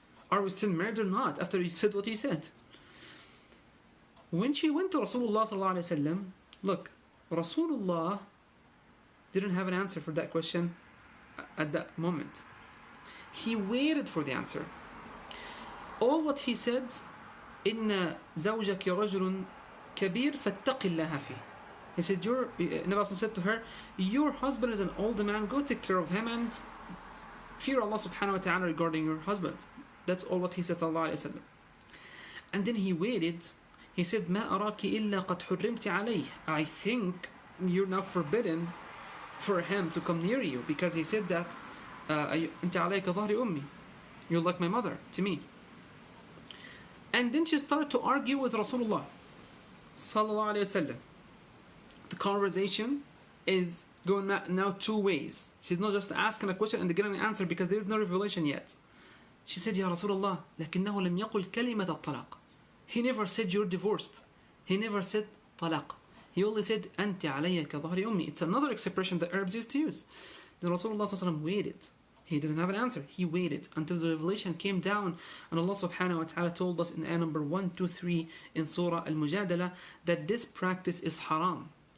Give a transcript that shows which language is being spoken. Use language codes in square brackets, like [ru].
[en] Are we still married or not? After he said what he said. When she went to Rasulullah sallallahu alaihi wasallam, look, Rasulullah didn't have an answer for that question at that moment. He waited for the answer. All what he said, [ar] إن زوجك رجل كبير فاتق الله فيه. [en] He said, Nabi said to her, your husband is an old man, go take care of him and fear Allah subhanahu wa ta'ala regarding your husband. That's all what he said, sallallahu alayhi wa sallam. And then he waited. He said, [ar] ما أراك إلا قد حرمت عليه. [en] I think you're now forbidden for him to come near you, because he said that [ar] أنت عليك ظهر أمي. [en] You're like my mother to me. And then she started to argue with Rasulullah sallallahu alayhi wa sallam. The conversation is going now two ways. She's not just asking a question and getting an answer because there is no revelation yet. She said, [ar] Ya Rasulullah, لكنه لم يقل كلمة الطلاق. [en] He never said you're divorced. He never said talaq. He only said [ar] أنت علي كظهر أمي. [en] It's another expression that Arabs used to use. Then Rasulullah sallallahu alayhi wa sallam waited. He doesn't have an answer. He waited until the revelation came down, and Allah subhanahu wa ta'ala told us in ayah number 123 in Surah Al-Mujadala that this practice is haram.